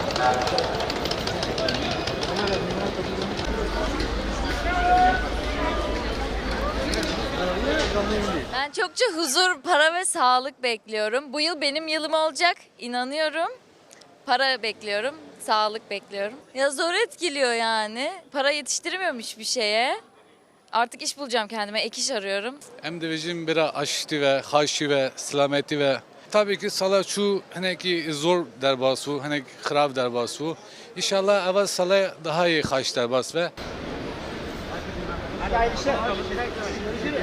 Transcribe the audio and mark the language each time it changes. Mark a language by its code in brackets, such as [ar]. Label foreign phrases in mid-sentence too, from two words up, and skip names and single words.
[tr] Ben çokça huzur, para ve sağlık bekliyorum. Bu yıl benim yılım olacak, inanıyorum. Para bekliyorum, sağlık bekliyorum. Ya zor etkiliyor yani. Para yetiştirmiyorum hiçbir şeye. Artık iş bulacağım kendime, ek iş arıyorum. [ku] Em dibêjin bira aştî ve xaşî ve selametî ve [tr] tabii ki [ku] sala çû hinekî zor derbas û hinek xirab derbas û İnşallah ev sala [tr] daha iyi [ku] xaş derbas ve